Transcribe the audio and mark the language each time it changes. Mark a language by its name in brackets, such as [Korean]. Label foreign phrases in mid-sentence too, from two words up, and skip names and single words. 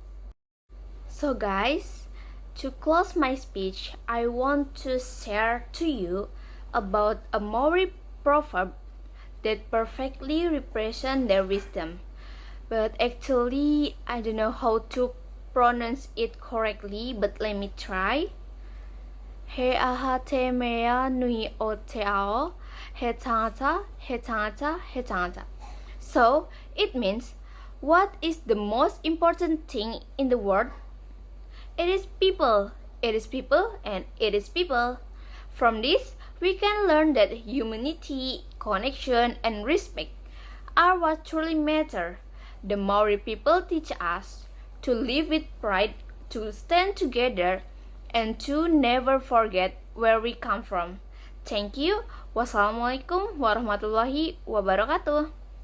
[English] So guys, to close my speech, I want to share to you about a Maori proverb that perfectly represents their wisdom. But actually, I don't know how to pronounce it correctly, but let me try. [Māori] He aha te mea nui o te ao, he tangata, he tangata, he tangata. [English] So, it means, what is the most important thing in the world? It is people. It is people, and it is people. From this, we can learn that humanity, connection, and respect are what truly matter. The Maori people teach us to live with pride, to stand together, and to never forget where we come from. Thank you. [Arabic] والسلام عليكم ورحمة الله وبركاته.